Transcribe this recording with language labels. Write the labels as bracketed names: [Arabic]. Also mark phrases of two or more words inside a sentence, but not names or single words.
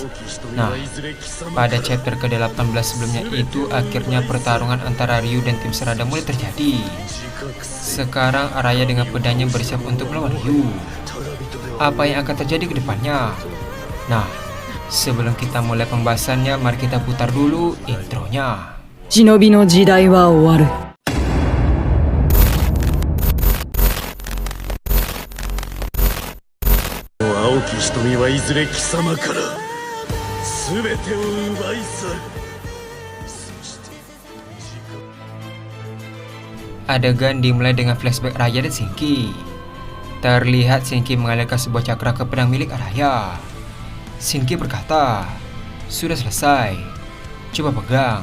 [Indonesian] Nah, pada chapter ke-18 sebelumnya itu akhirnya pertarungan antara Ryu dan tim Serada mulai terjadi. Sekarang Araya dengan pedangnya bersiap untuk melawan Ryu. Apa yang akan terjadi ke depannya? Nah, sebelum kita mulai pembahasannya, mari kita putar dulu intronya. [Japanese] 忍びの時代は終わる。青き瞳はいずれ貴様から全てを奪い去る。 [Indonesian] Adegan dimulai dengan flashback Araya dan Shinki. Terlihat Shinki mengalirkan sebuah cakra ke pedang milik Araya. Shinki berkata, "Sudah selesai, coba pegang."